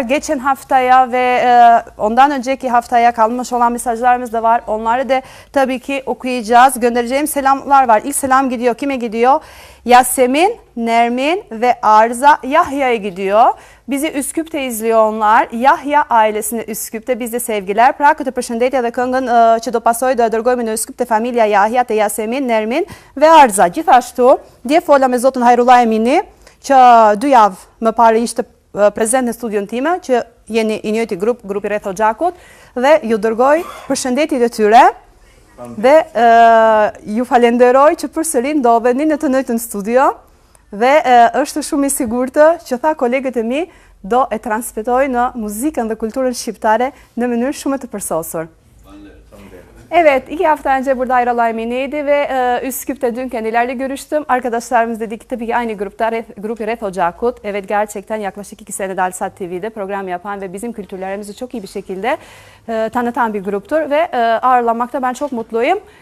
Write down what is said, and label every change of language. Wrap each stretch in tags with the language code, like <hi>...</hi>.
<tr>Geçen haftaya ve ondan önceki haftaya kalmış olan mesajlarımız da var. Onları da tabii ki okuyacağız. Göndereceğim selamlar var. İlk selam gidiyor. Kime gidiyor? Yasemin, Nermin ve Arza Yahya'ya gidiyor. Bizi Üsküp'te izliyor onlar. Yahya ailesine Üsküp'te. Bizde sevgiler.</tr> <sq>Pra këtë përshëndetje dhe këngën që do pasoj do e dërgojmë në Üsküp'te familja Yahya të Yasemin, Nermin ve Arza. Gjithashtu, dje fola me Zotin Hajrullah Emini, që 2 javë më parë ishte prezent në studion time, që jeni i njëjti grupi Rreth Hoxhakut, dhe ju dërgoj përshëndetjet e tyre. Dhe ju falenderoj që përsëri ndodheni në të njëjtën studio dhe është shumë i sigurtë që tha kolegët e mi do e transmetoj në muzikën dhe kulturën shqiptare në mënyrë shumë të përsosur.</sq> <tr>Evet, 2 hafta önce burada Ayralay Eminiydi ve Üsküp'te dün kendilerle görüştüm. Arkadaşlarımız dedi ki tabii ki aynı grup Rreth Hoxhakut. Evet, gerçekten yaklaşık 2 senedir Alsat TV'de program yapan ve bizim kültürlerimizi çok iyi bir şekilde tanıtan bir gruptur ve ağırlamakta ben çok mutluyum.</tr>